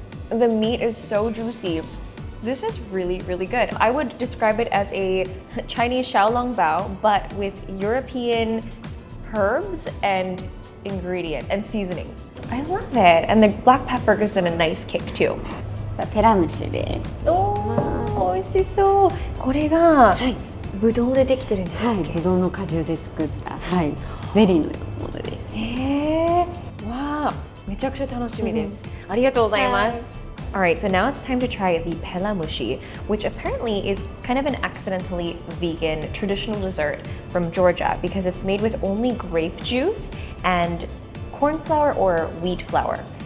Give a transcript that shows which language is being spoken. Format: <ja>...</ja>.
<en>The meat is so juicy. This is really, really good. I would describe it as a Chinese xiaolongbao, but with European herbs and ingredient and seasoning. I love it. And the black pepper gives it a nice kick too.</en> <ja>テラムシです。美味しそう。これがぶどうでできてるんですっけ？はい、ぶどうの果汁で作った、はい、ゼリーのようなものです。わあ、めちゃくちゃ楽しみです。ありがとうございます。</ja> <en>Alright, so now it's time to try the pelamushi, which apparently is kind of an accidentally vegan traditional dessert from Georgia because it's made with only grape juice and corn flour or wheat flour.</en>